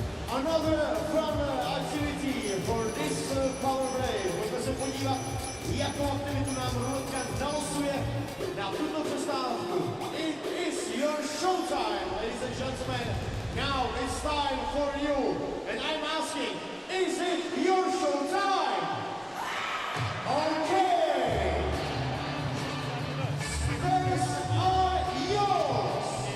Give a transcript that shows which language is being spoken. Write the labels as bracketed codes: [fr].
[en] Another fun activity for this power play. [cs] Budeme se podívat, jakou aktivitu nám Rudka nalosuje na tuto přestávku. [en] It is your showtime, ladies and gentlemen. Now it's time for you. And I'm asking, is it your showtime? Okay. Spares are yours.